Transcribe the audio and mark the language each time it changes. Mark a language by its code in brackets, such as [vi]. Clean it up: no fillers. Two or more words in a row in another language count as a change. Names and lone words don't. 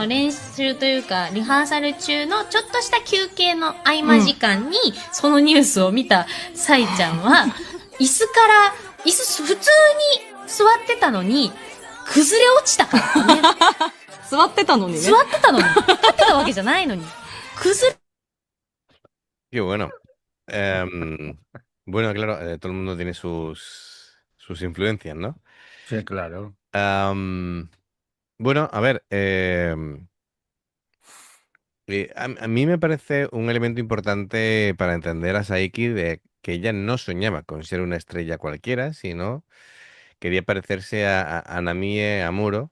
[ja] 練習というか、リハーサル中のちょっとした休憩の合間時間に、そのニュースを見たサイちゃんは、椅子普通に座ってたのに、崩れ落ちたからね。座ってたのにね。座ってたのに。立ってたわけじゃないのに。崩れ、 [es] Qué bueno. Bueno, claro, todo el mundo tiene sus influencias, ¿no? Sí, claro. Bueno, a ver, a mí me parece un elemento importante para entender a Saiki de que ella no soñaba con ser una estrella cualquiera, sino quería parecerse a Namie Amuro.